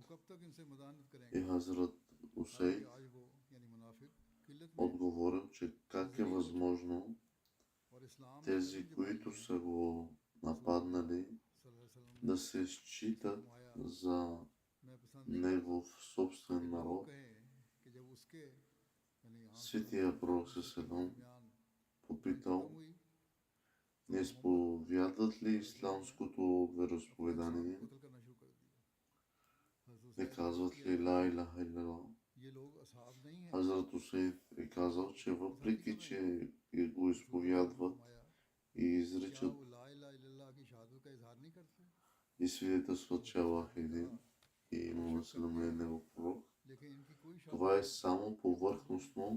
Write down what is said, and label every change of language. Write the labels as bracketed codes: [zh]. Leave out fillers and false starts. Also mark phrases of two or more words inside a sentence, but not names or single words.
[bg] И Хазрат Усейд отговорил, че как е възможно тези, които са го нападнали, да се считат за негов собствен народ. Светия пророк Селам попитал, не изповядват ли исламското вероизповедание? Не казват ли [ar] لا إله إلا الله? [bg] Хазрат Усейд е казал, че въпреки, че го изповядват и изричат и свидетелстват, че Аллах е един и Мухамед салам е негов пророк, това е само повърхностно.